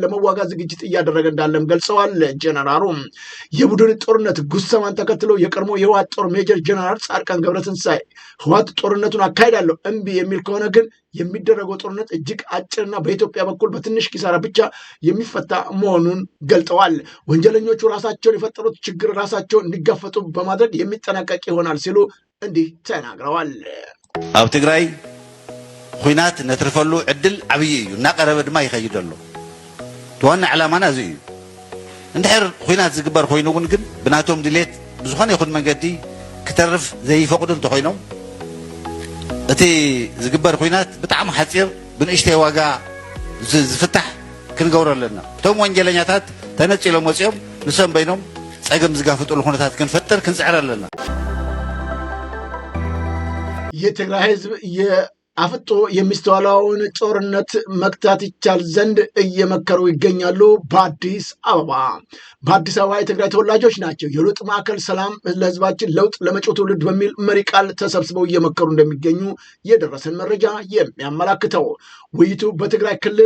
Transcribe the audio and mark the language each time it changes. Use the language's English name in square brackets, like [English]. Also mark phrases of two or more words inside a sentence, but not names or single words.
[Amharic] ለመዋጋት ዝግጅት እያደረገ እንዳለም ገልጸዋል። ጀነራሉ የቡድን ጦርነት ጉሰማን ተከትሎ የቀድሞ የህወሓት ጦር ሜጀር ጀነራል ጻድቃን ገብረትንሳኤ ህወሓት ጦርነቱን አካሂዳለሁ እምቢ የሚል ከሆነ ግን የሚደረገው ጦርነት እጅግ አጭርና በኢትዮጵያ በኩል በትንሽ ኪሳራ ብቻ የሚፈታ መሆኑን ገልጠዋል። ወንጀለኞቹ ራሳቸውን የፈጠሩት ችግር ራሳቸውን እንዲጋፈጡ በማድረግ የሚጠናቀቅ ይሆናል ሲሉ እንዲህ ተናግረዋል። [Tigrinya] ኣብ ትግራይ ኩናት ነትርፈሉ ዕድል ዓብይ እዩ እናቀረበ ድማ ይኸይድ ኣሎ ዋና ዕላማና እዚ እዩ። እንድሕር ኩናት ዝግበር ኮይኑ እውን ግን ብናቶም ድሌት ብዝኾነ ይኹን መንገዲ ክተርፍ ዘይፈቅዱ እንተኮይኖም እቲ ዝግበር ኩናት ብጣዕሚ ሓፂር ብንእሽተይ ዋጋ ዝፍታሕ ክንገብሮ ኣለና። እቶም ወንጀለኛታት ተነፂሎም ወፂኦም ንሶም በይኖም ፀገም ዝጋፍጥሉ ኩነታት ክንፈጥር ክንፅዕር ኣለና። [Amharic] የትግራይ ህዝብ አፍጦ የሚስተዋለውን ጦርነት መክታት ይቻል ዘንድ እየመከሩ ይገኛሉ። በአዲስ አበባ የትግራይ ተወላጆች ናቸው የለውጥ ማዕከል ሰላም ለህዝባችን ለውጥ ለመጪው ትውልድ በሚል መሪ ቃል ተሰብስበው እየመከሩ እንደሚገኙ የደረሰን መረጃ የሚያመላክተው። ውይይቱ በትግራይ ክልል